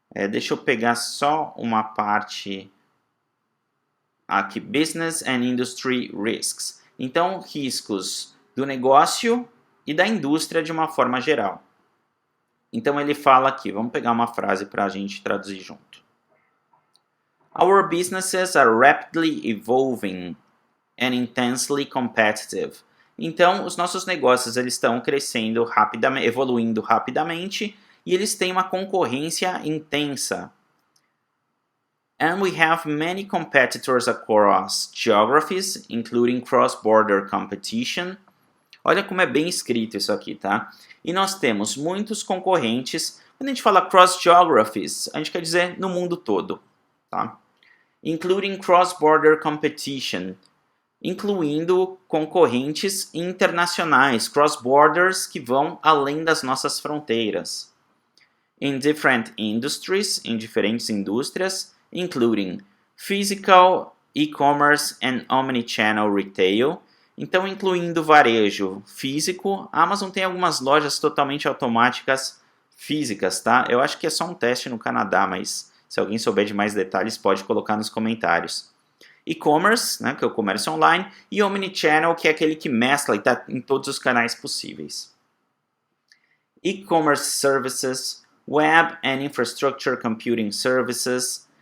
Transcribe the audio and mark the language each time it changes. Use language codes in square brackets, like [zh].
[pt] Deixa eu pegar só uma parte aqui. [en] Business and Industry Risks. [pt] Então, riscos do negócio e da indústria de uma forma geral. Então ele fala aqui, vamos pegar uma frase para a gente traduzir junto. [en] Our businesses are rapidly evolving and intensely competitive. [pt] Então, os nossos negócios eles estão crescendo rapidamente, evoluindo rapidamente, e eles têm uma concorrência intensa. [en] And we have many competitors across geographies, including cross-border competition. [pt] Olha como é bem escrito isso aqui, tá? E nós temos muitos concorrentes. Quando a gente fala cross geographies, a gente quer dizer no mundo todo, tá? [en] Including cross-border competition, [pt] incluindo concorrentes internacionais, cross-borders que vão além das nossas fronteiras. [en] In different industries, [pt] em diferentes indústrias, [en] including physical, e-commerce and omnichannel retail. [pt] Então, incluindo varejo físico, a Amazon tem algumas lojas totalmente automáticas físicas, tá? Eu acho que é só um teste no Canadá, mas se alguém souber de mais detalhes, pode colocar nos comentários. E-commerce, né, que é o comércio online, e omnichannel, que é aquele que mescla e está em todos os canais possíveis. [en] E-commerce services, web and infrastructure computing services.